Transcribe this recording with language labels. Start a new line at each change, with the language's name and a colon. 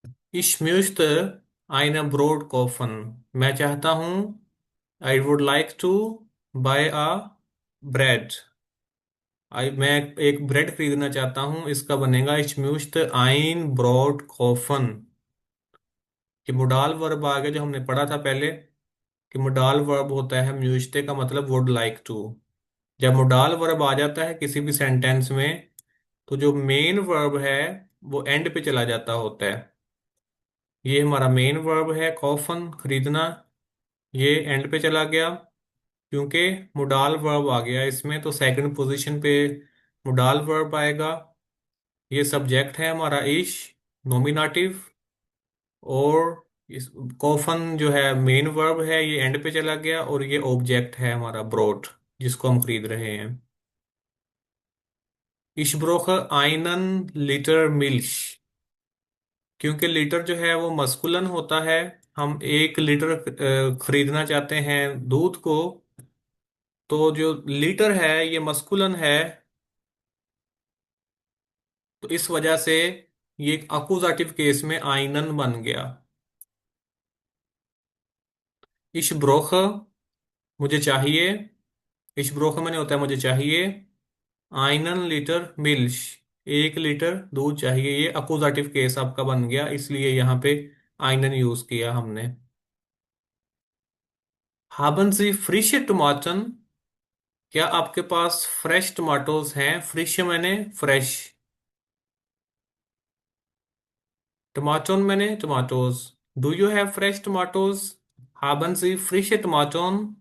German: Ich möchte eine Brot kaufen.
Hindi: मैं चाहता हूँ,
English: I would like to buy a bread.
Hindi: मैं एक ब्रेड खरीदना चाहता हूँ, इसका बनेगा
German: Ich möchte ein Brot kaufen।
Hindi: कि मोडाल वर्ब आ गया जो हमने पढ़ा था पहले। कि मोडाल वर्ब होता है म्यूजते का मतलब वुड लाइक टू। जब मोडाल वर्ब आ जाता है किसी भी सेंटेंस में, तो जो मेन वर्ब है वो एंड पे चला जाता होता है। ये हमारा मेन वर्ब है कॉफन, खरीदना। ये एंड पे चला गया क्योंकि मोडाल वर्ब आ गया इसमें, तो सेकंड पोजीशन पे मोडाल वर्ब आएगा। ये सब्जेक्ट है हमारा इश, नॉमिनेटिव। और इस कॉफन जो है मेन वर्ब है, ये एंड पे चला गया, और ये ऑब्जेक्ट है हमारा ब्रोड, जिसको हम खरीद रहे हैं।
German: Ich brauche einen Liter Milch।
Hindi: क्योंकि लीटर जो है वो मस्कुलन होता है। हम 1 लीटर खरीदना चाहते हैं दूध को। तो जो लीटर है ये मस्कुलन है, तो इस वजह से ये एक अकुजाटिव केस में आइनन बन गया। इश ब्रोख, मुझे चाहिए। इश ब्रोख मैंने होता है मुझे चाहिए। आइनन लीटर मिल्श, 1 लीटर दूध चाहिए। ये अकुजाटिव केस आपका बन गया, इसलिए यहाँ पे आइनन यूज किया हमने।
German: haben Sie frische Tomaten?
Hindi: क्या आपके पास फ्रेश टमाटोज हैं? फ्रिश मैंने फ्रेश, टमाटोन मैंने tomatoes.
English: Do you have fresh tomatoes?
German: haben Sie frische Tomaten?